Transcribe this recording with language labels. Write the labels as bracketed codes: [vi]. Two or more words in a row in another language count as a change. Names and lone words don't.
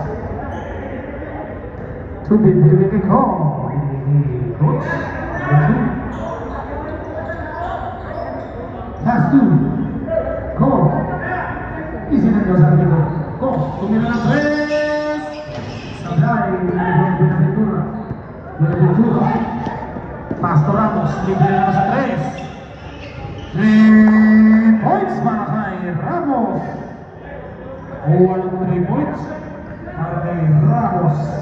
[tl] Tubig binigay ko. Coach. [en] Pass to. [tl] Go. Easy na daw sabi ko. Go. Tumira ng 3. Sablay. [en] Buenaventura. Pass to Ramos. [tl] Libre naman sa 3. 3 points para kay Ramos. Walang 3 points para kay Ramos.